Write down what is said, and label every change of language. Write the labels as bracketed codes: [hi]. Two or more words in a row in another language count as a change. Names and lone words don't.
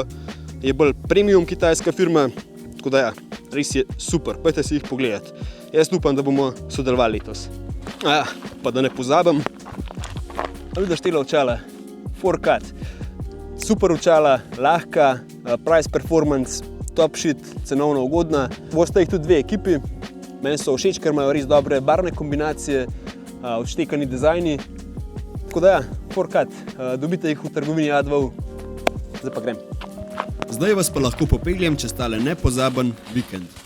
[sl] Je bolj premium kitajska firma, tako da res je super, pojdite si jih pogledati. Jaz upam, da bomo sodelovali letos. Pa da ne pozabim, vidiš tele očala, 4Cut, super očala, lahka, [en] price performance, top shit, [sl] cenovno ugodna. Boste jih tudi dve ekipi, meni so všeč, ker imajo res dobre barvne kombinacije, odštekani dizajni. Tako da 4Cut, dobite jih v trgovini A2U. Zdaj pa grem. Zdaj vas pa lahko popeljem čez tale nepozaben vikend.